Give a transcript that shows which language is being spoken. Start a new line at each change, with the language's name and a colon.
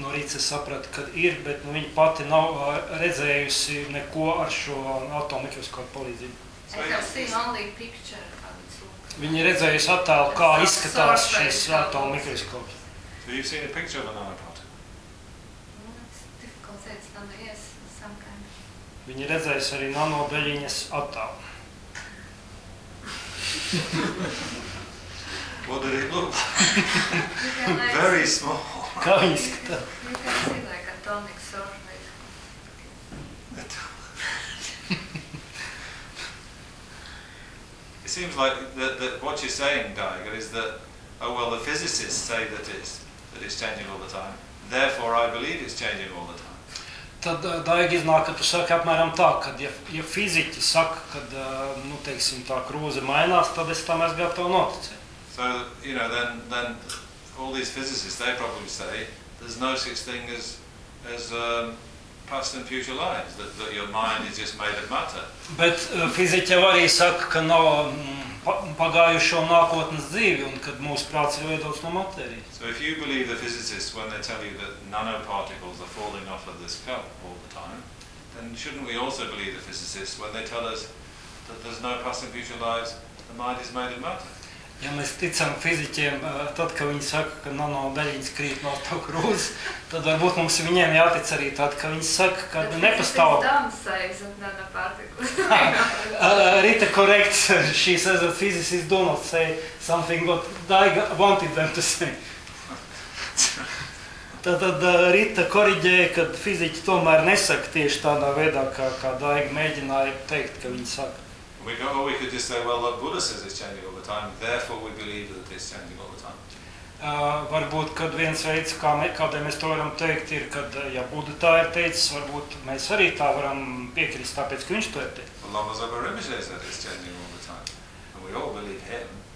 Latvian: No Rīces sapratu, ka ir, bet nu, viņa pati nav redzējusi neko ar šo atomu mikroskopu palīdzību.
English: So I have seen only picture how it looks.
Latvian: Viņi redzējis attēlu, kā izskatās šis atomu mikroskops.
English: So you've seen a picture of a nanoparticle? Well, it's difficult, it's not, yes, some kind.
Latvian: Viņi redzējis arī nanodaļiņas attēlu.
English: What did it look like? Very small.
Latvian: Kā viņi izskatās?
English: You can see like atomic surface. It seems like that what you're saying, Geiger, is that, oh well, the physicists say that it's changing all the time. Therefore, I believe it's changing all the time.
Latvian: Tad Geiger iznāk, ka tu saki apmēram tā, ka ja fiziķi saka, kad, nu, teiksim, tā krūze mainās, tad es tam esmu gatavs noticēt.
English: So, you know, then all these physicists, they probably say, there's no such thing as past and future lives, that your mind is just made of matter.
Latvian: Bet fiziķi arī saka, ka nav pagājušo nākotnes dzīvi un kad mūsu prāts ir veidots no matērijas.
English: So if you believe the physicists when they tell you that nanoparticles are falling off of this cup all the time, then shouldn't we also believe the physicists when they tell us that there's no past and future lives, the mind is made of matter?
Latvian: Ja mēs ticam fiziķiem, tad, ka viņi saka, ka nanodaļiņas krīt no to krūzes, tad varbūt mums viņiem jātic arī tad, ka viņi saka, ka nepastāv.
English: But physicists don't say that nanoparticles. Rita corrects, she says that physicists do not say something what Daiga wanted them to say.
Latvian: Tad Rita koriģēja, ka fiziķi tomēr nesaka tieši tādā veidā, kā Daiga mēģināja teikt, ka viņi saka.
English: We go, or we could just say, well, look, Buddha says it's changing all the time, therefore we believe that it's changing all the time.
Latvian: Varbūt, kad viens veids, kādēļ mēs to varam teikt, ir, kad, ja Buddha tā ir teicis, varbūt mēs arī tā varam piekrist tāpēc, ka viņš to ir teicis.
English: Well, Lama Zobar Rinpoche said it's changing all the time, and we all believe him.